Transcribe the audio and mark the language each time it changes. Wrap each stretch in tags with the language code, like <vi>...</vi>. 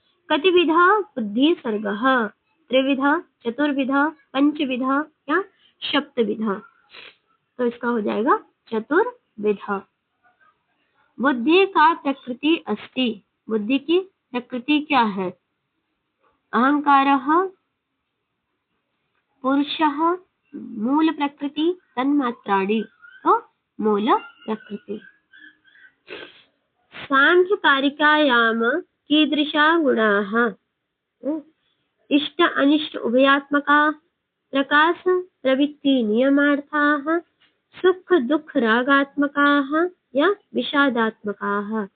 <sa>कतिविधा बुद्धि सर्गः? त्रिविधा, चतुर्विधा, पंचविधा या सप्तविधा?</sa> <hi>तो इसका हो जाएगा चतुर्विधा। बुद्धि का प्रकृति अस्ति, बुद्धि की प्रकृति क्या है?</hi> <sa>अहंकारः, पुरुषः, मूल प्रकृति, तन्मात्राणि।</sa> <hi>तो मूल प्रकृति।</hi> <sa>सांख्य कारिकायाम कीदृशा गुणाः? इष्ट अनिष्ट उभयात्मका, प्रकाश प्रवृत्ति नियमार्थाः, सुख दुख रागात्मकाः या विषादात्मकाः?</sa>